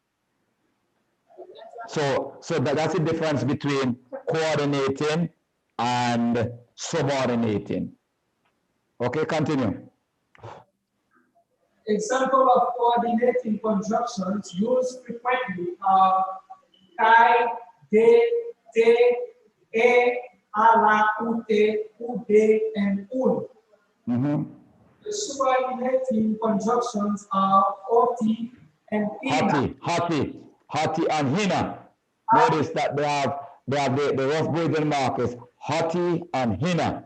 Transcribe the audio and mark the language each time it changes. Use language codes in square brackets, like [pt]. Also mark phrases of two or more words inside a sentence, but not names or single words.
[en] So that's the difference between coordinating and subordinating. Okay, continue. example of coordinating conjunctions used frequently are kai, de, te, e, ala, ute, ude, and un. Mm-hmm. The subordinating conjunctions are oti and ina. Hati, and hina. Notice that they have the rough breathing markers. Hati and hina.